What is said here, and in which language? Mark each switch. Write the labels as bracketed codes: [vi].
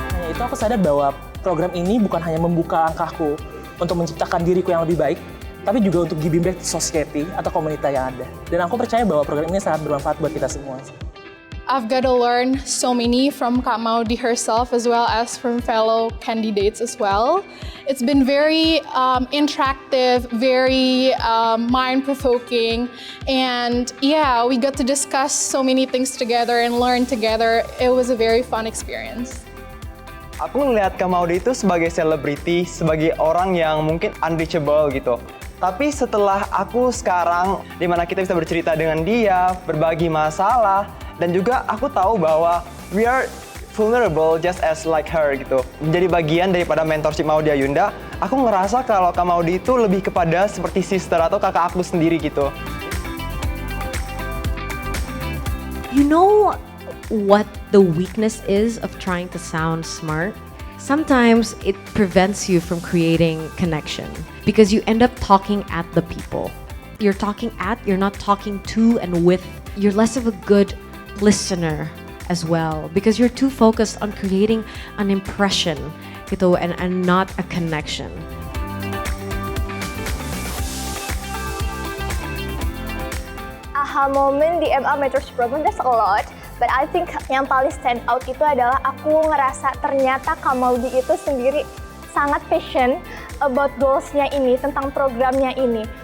[id] Itu aku sadar bahwa program ini bukan hanya membuka langkahku untuk menciptakan diriku yang lebih baik, tapi juga untuk [en] giving back to society [id] atau komunitas yang ada. Dan aku percaya bahwa program ini sangat bermanfaat buat kita semua. [en] I've got to learn so many from Kak Maudy herself as well as from fellow candidates as well. It's been very interactive, very mind-provoking, and yeah, we got to discuss so many things together and learn together. It was a very fun experience. [id] Aku ngelihat Kak Maudy itu sebagai selebriti, sebagai orang yang mungkin unreachable gitu. Tapi setelah aku sekarang, dimana kita bisa bercerita dengan dia, berbagi masalah, dan juga aku tahu bahwa [en] we are vulnerable just as like her [id] gitu. Menjadi bagian daripada mentorship Maudy Ayunda, aku ngerasa kalau Kak Maudy itu lebih kepada seperti sister atau kakak aku sendiri gitu. [en] You know what the weakness is of trying to sound smart? Sometimes it prevents you from creating connection because you end up talking at the people. You're talking at, you're not talking to and with. You're less of a good listener as well because you're too focused on creating an impression gitu, and not a connection. Aha moment [id] di [en] MA Mentorship Program, there's a lot. But I think [id] yang paling [en] stand out [id] itu adalah aku ngerasa ternyata Kak Maudy itu sendiri sangat passion about goals-nya ini, tentang programnya ini.